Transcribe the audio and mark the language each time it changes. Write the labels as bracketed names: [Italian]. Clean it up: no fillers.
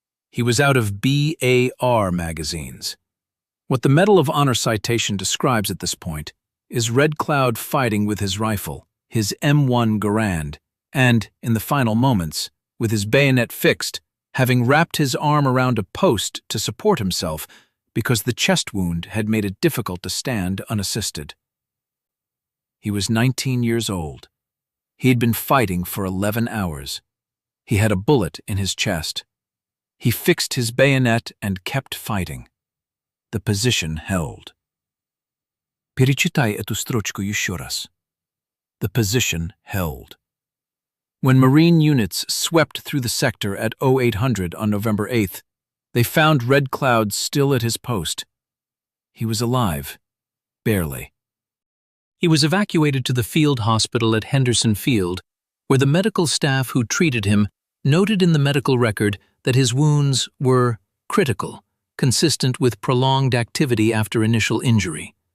[English] He was out of BAR magazines. What the Medal of Honor citation describes at this point is Red Cloud fighting with his rifle, his M1 Garand, and, in the final moments, with his bayonet fixed, having wrapped his arm around a post to support himself because the chest wound had made it difficult to stand unassisted. He was 19 years old. He had been fighting for 11 hours. He had a bullet in his chest. He fixed his bayonet and kept fighting. The position held. [Russian] Перечитай эту строчку еще раз. [English] The position held. When Marine units swept through the sector at 0800 on November 8th, They found Red Cloud still at his post. He was alive. Barely. He was evacuated to the field hospital at Henderson Field, where the medical staff who treated him noted in the medical record that his wounds were critical, consistent with prolonged activity after initial injury.